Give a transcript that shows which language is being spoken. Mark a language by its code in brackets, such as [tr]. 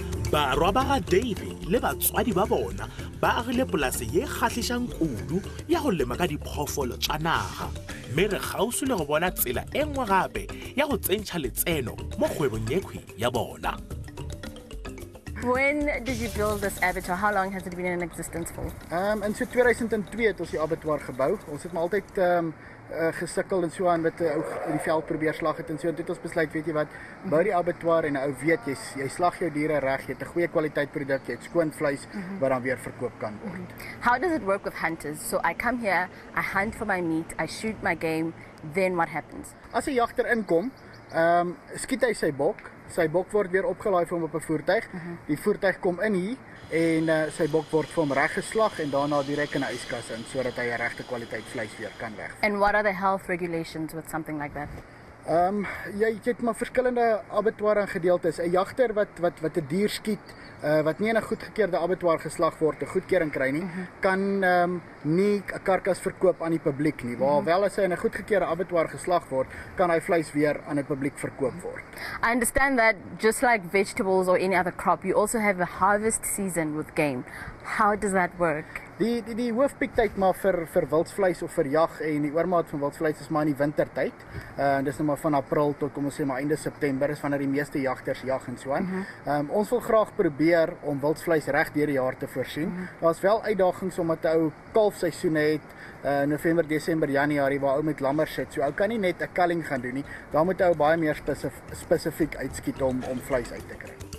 [tn] barwa ba ga Davy le batswadi ba bona ba agile polase ye kgatlhisang kudu ya go lema ka diphoofolo tša naga mme re gausu le go bona tsela e nngwe gape ya go tsentšha letseno mo kgwebong yekhwi ya bona. [en] When did you build this abattoir? How long has it been in existence for? [af] In so 2002 het ons die abattoir gebou. Ons het maar altyd gesukkel en so aan met die veld probeer slag het en so. En toe het ons besluit, weet jy wat, bou die abattoir en ou weet jy slag jou diere reg, jy het 'n goeie kwaliteit produk, jy het skoon vleis wat dan weer verkoop kan word. [en] How does it work with hunters? So I come here, I hunt for my meat, I shoot my game, then what happens? [af] As 'n jagter inkom, skiet hy sy bok. Sy bok word weer opgelaai vir hom op 'n voertuig. Die voertuig kom in hier en sy bok word vir hom reggeslag en daarna direk in 'n yskas in sodat hy 'n regte kwaliteit vleis weer kan wegvat. [en] And what are the health regulations with something like that? [af] Jy het maar verskillende abattoir en gedeeltes. 'n Jagter wat 'n dier skiet wat nie in 'n goedgekeurde abattoir geslag word, 'n goedkeuring kry nie, kan nie 'n karkas verkoop aan die publiek nie. Waar wel as hy in 'n goedgekeurde abattoir geslag word, kan hy vleis weer aan die publiek verkoop word. [en] I understand that just like vegetables or any other crop, you also have a harvest season with game. How does that work? [af] Die hoofpiektyd maar vir wildsvleis of vir jag en die oormaat van wildsvleis is maar in die wintertyd. Dis nou maar van April tot kom ons sê maar einde September is wanneer die meeste jagters jag en so aan. Ons wil graag probeer om wildsvleis reg deur die jaar te voorsien. Daar's wel uitdagings omdat 'n ou kalfseisoen het, November, Desember, Januarie waar ou met lammers sit. So ou kan nie net 'n culling gaan doen nie. Daar moet ou baie meer spesifiek uitskiet om vleis uit te kry.